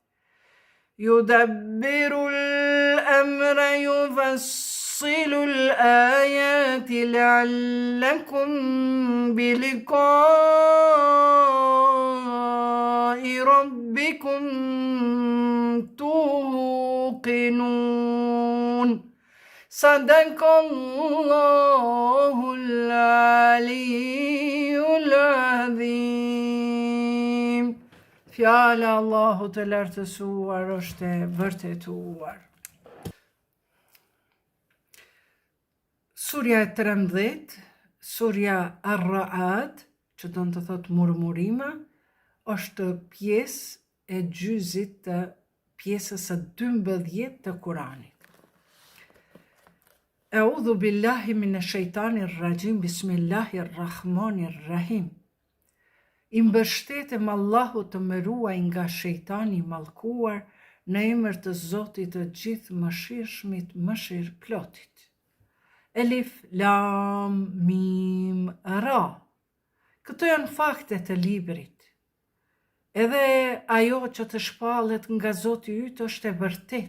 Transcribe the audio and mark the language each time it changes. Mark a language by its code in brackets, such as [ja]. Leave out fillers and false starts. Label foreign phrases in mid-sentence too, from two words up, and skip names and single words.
[ar] يدبر الأمر يفصل الآيات لعلكم بلقاء ربكم توقنون صدق الله العلي العظيم. [sq] Fjala Allahu të lartësuar është e vërtetuar. Surja e 13, surja Ar-Ra'ad, që do të thotë murmurima, është pjesë e gjyzit të pjesës së 12 të Kuranit. [ar] أعوذ بالله من الشيطان الرجيم بسم الله الرحمن الرحيم. [sq] I mbështetem Allahut të më ruaj nga shejtani i mallkuar, në emër të Zotit të gjithë mëshirshmit, mëshirëplotit. [ar] ألف لام ميم را. [sq] Këto janë fakte të librit. Edhe ajo që të shpallet nga Zoti yt është e vërtet.